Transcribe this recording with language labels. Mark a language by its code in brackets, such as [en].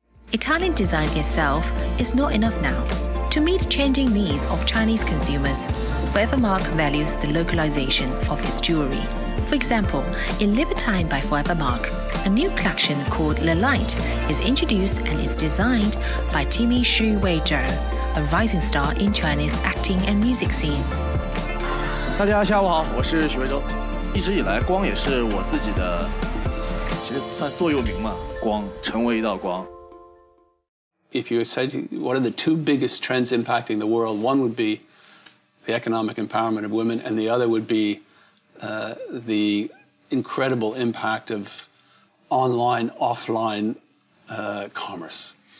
[en] Italian design itself is not enough now. To meet changing needs of Chinese consumers, Forevermark values the localization of its jewelry. For example, in Libertine by Forevermark, a new collection called Le Light is introduced and is designed by Timmy Xu Weizhou, a rising star in China's acting and music scene. [zh] 大家下午好，我是许魏洲。一直以来，光也是我自己的，其实算座右铭嘛。光，成为一道光。 [en] If you said what are the two biggest trends impacting the world, one would be the economic empowerment of women, and the other would be the incredible impact of online, offline commerce.